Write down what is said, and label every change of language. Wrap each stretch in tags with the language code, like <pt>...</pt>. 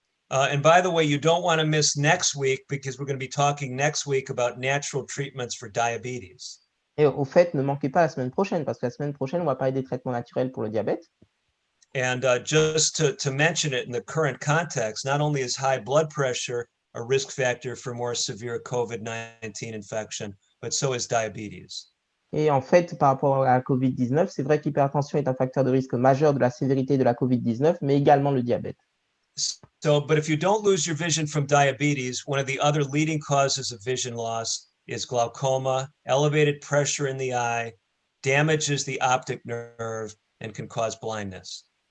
<en>And by the way, you don't want to miss next week because we're going to be talking next week about natural treatments for diabetes.</en> <fr>Et au fait, ne manquez pas la semaine prochaine, parce que la semaine prochaine, on va parler des traitements naturels pour le diabète.</fr> <en>And just to mention it in the current context, not only is high blood pressure a risk factor for more severe COVID-19 infection, but so is diabetes.</en> <fr>Et en fait, par rapport à la Covid-19, c'est vrai que l'hypertension est un facteur de risque majeur de la sévérité de la Covid-19, mais également le diabète.</fr> <en>So, but if you don't lose your vision from diabetes, one of the other leading causes of vision loss is glaucoma. Elevated pressure in the eye damages the optic nerve and can cause blindness.</en>